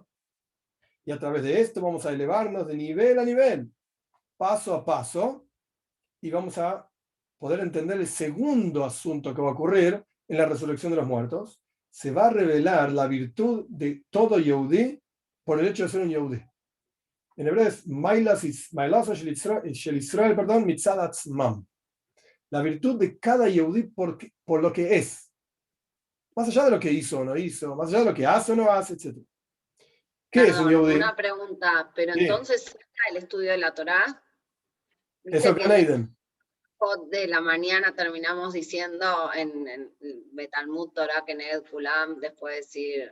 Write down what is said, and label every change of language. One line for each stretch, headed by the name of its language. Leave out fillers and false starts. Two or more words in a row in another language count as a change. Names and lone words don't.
Spanish: Y a través de esto vamos a elevarnos de nivel a nivel, paso a paso, y vamos a poder entender el segundo asunto que va a ocurrir en la resurrección de los muertos. Se va a revelar la virtud de todo Yehudi por el hecho de ser un Yehudi. En hebreo es perdón,
Hebrew: מצד עצמם.
Spanish: La virtud de cada Yehudi por lo que es. Más allá de lo que hizo o no hizo, más allá de lo que hace o no hace, etc. ¿Qué es un Yehudi? Una pregunta, pero sí. Entonces, ¿está el estudio de la Torá? Eso que Neiden. De la mañana terminamos diciendo en
Hebrew: ותלמוד תורה כנגד כולם,
Spanish: después de decir